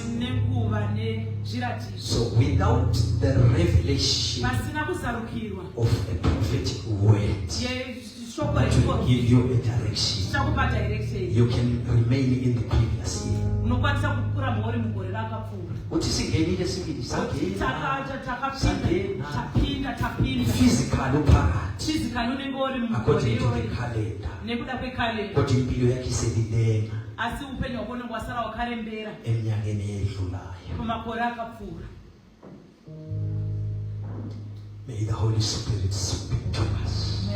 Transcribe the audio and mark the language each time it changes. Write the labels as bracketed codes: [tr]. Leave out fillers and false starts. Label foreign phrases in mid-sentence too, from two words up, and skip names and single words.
[en] So without the revelation of a prophetic word that will give you a direction, you can remain in the previous year. Physical part according to the calendar, [nd] kodwa impilo yakhe iselilema eminyakeni edlulayo. [en] May the Holy Spirit speak to us.